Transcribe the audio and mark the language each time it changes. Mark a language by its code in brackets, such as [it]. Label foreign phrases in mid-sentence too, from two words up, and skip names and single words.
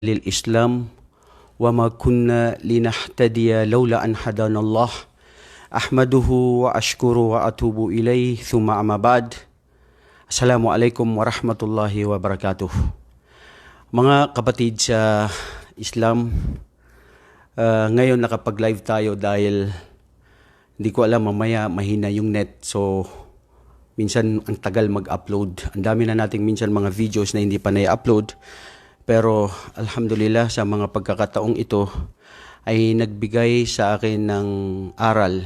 [ar] للإسلام وما كنا لنهتدي لولا أن هدانا الله أحمده وأشكره وأتوب إليه ثم أما بعد السلام عليكم ورحمة الله وبركاته. [tl] Mga kapatid sa Islam, ngayon nakapag-live tayo dahil hindi ko alam, mamaya mahina yung net. So minsan ang tagal mag-upload. Ang dami na nating minsan mga videos na hindi pa na-upload. Pero alhamdulillah sa mga pagkakataong ito ay nagbigay sa akin ng aral.